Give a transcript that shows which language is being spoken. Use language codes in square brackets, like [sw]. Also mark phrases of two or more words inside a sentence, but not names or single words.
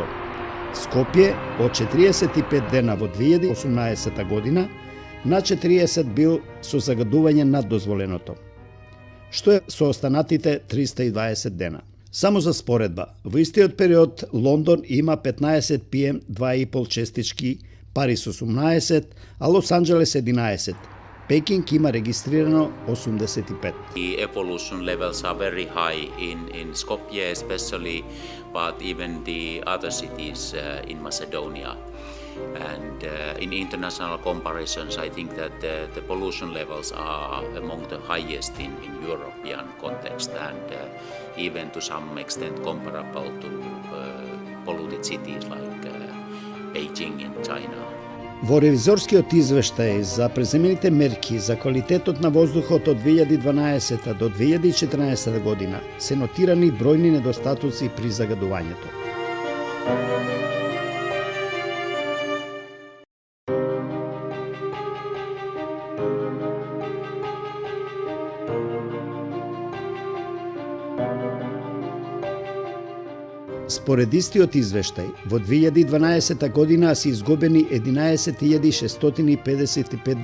[mk] Скопје од 45 дена во 2018 година на 40 бил со загадување над дозволеното. Што е со останатите 320 дена? Само за споредба, во истиот период Лондон има 15 PM 2,5 честички, Париз 18, а Лос Анџелес 11. Пекинг има регистрирано 85. [en] The air pollution levels are very high in Skopje especially, but even the other cities in Macedonia. And in international comparisons, I think that the pollution levels are among the highest in European context and even to some extent comparable to polluted cities like Beijing in China. [mk] Во ревизорскиот извештај за преземените мерки за квалитетот на воздухот од 2012 до 2014 година се нотирани бројни недостатоци при загадувањето. Според истиот извештај, во 2012 година се изгубени 11.655